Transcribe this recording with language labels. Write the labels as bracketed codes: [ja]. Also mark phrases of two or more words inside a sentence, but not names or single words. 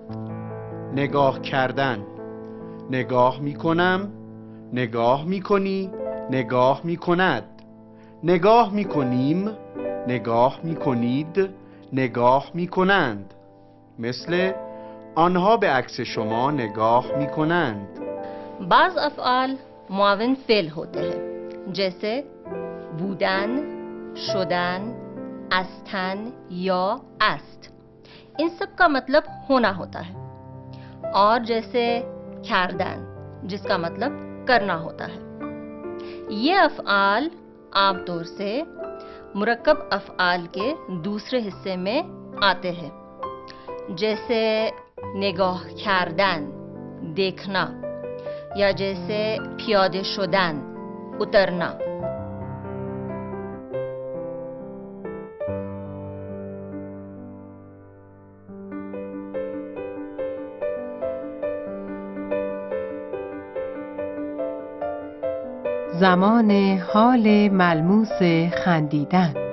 [fa] نگاه کردن نگاه می کنم، نگاه می کنی، نگاه می کند، نگاه می کنیم، نگاه می کنید، نگاه می کنند. مثل آنها به عکس شما نگاه می کنند. [ur] بعض افعال معاون فعل ہوتے ہیں جیسے [fa] بودن، شدن، استن [ur] या است. ان سب کا مطلب ہونا ہوتا ہے. اور جیسے کردن جس کا مطلب کرنا ہوتا ہے. یہ افعال عام طور سے مرکب افعال کے دوسرے حصے میں آتے ہیں، جیسے [fa] نگاه کردن [ur] دیکھنا یا جیسے [fa] پیاده شدن [ur] उतरना. [fa] زمان حال ملموس خندیدن.